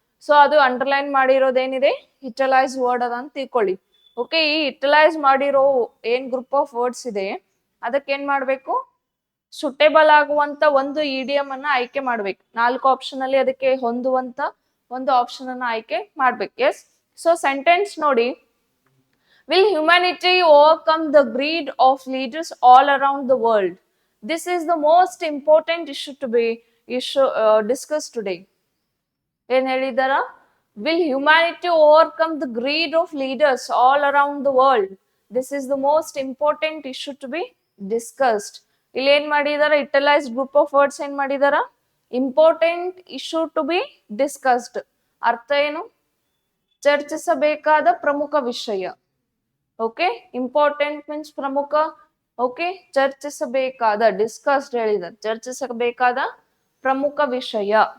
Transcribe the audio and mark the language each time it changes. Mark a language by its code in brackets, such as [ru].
[kn] So ಅದು underline ಮಾಡಿರೋದೇನಿದೆ? Italicise word ಅದ ಅಂತ ತಿಳ್ಕೊಳ್ಳಿ. ಓಕೆ, ಈ ಇಟಲೈಸ್ ಮಾಡಿರೋ ಏನ್ ಗ್ರೂಪ್ ಆಫ್ ವರ್ಡ್ಸ್ ಇದೆ ಅದಕ್ಕೆ ಏನ್ ಮಾಡ್ಬೇಕು? ಸುಟೇಬಲ್ ಆಗುವಂತ ಒಂದು ಇಡಿಯಂ ಅನ್ನ ಆಯ್ಕೆ ಮಾಡ್ಬೇಕು. 4 ಆಪ್ಷನ್ ಅಲ್ಲಿ ಅದಕ್ಕೆ ಹೊಂದುವಂತ ಒಂದು ಆಪ್ಷನ್ ಅನ್ನ ಆಯ್ಕೆ ಮಾಡ್ಬೇಕು. ಎಸ್, ಸೊ ಸೆಂಟೆನ್ಸ್ ನೋಡಿ. [en] Will humanity overcome the greed of leaders all around the world? This is the most important issue to be discussed today. [kn] ಏನ್ ಹೇಳಿದಾರ? [en] Will humanity overcome the greed of leaders all around the world? This is the most important issue to be discussed. [kn] ಇಲ್ಲಿ ಏನ್ ಮಾಡಿದಾರ, [en] italicised group of words [kn] ಏನ್ ಮಾಡಿದಾರ, [en] Important issue to be discussed. [kn] ಅರ್ಥ ಏನು, ಚರ್ಚಿಸಬೇಕಾದ ಪ್ರಮುಖ ವಿಷಯ. ಓಕೆ, ಇಂಪಾರ್ಟೆಂಟ್ ಮೀನ್ಸ್ ಪ್ರಮುಖ. ಓಕೆ, ಚರ್ಚಿಸಬೇಕಾದ, ಡಿಸ್ಕಸ್ಡ್ ಹೇಳಿದಾರೆ, ಚರ್ಚಿಸಬೇಕಾದ ಪ್ರಮುಖ ವಿಷಯ.